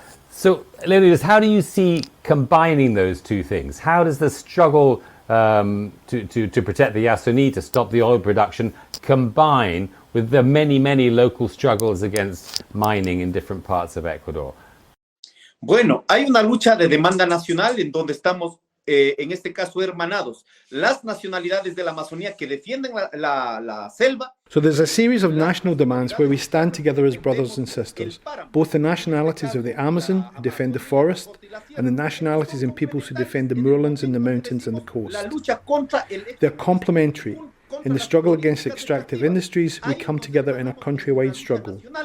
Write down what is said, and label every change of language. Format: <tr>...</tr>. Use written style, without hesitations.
<en>So, Leonidas, how do you see combining those two things? How does the struggle to protect the Yasuni, to stop the oil production, combine with the many local struggles against mining in different parts of Ecuador?</en> <es>Bueno, hay una lucha de demanda nacional en donde estamos, en este caso, hermanados. Las nacionalidades de la Amazonía que defienden la selva.</es> <en>So there's a series of national demands where we stand together as brothers and sisters, both the nationalities of the Amazon who defend the forest and the nationalities and peoples who defend the moorlands and the mountains and the coast. They're complementary. In the struggle against extractive industries, we come together in a countrywide struggle.</en>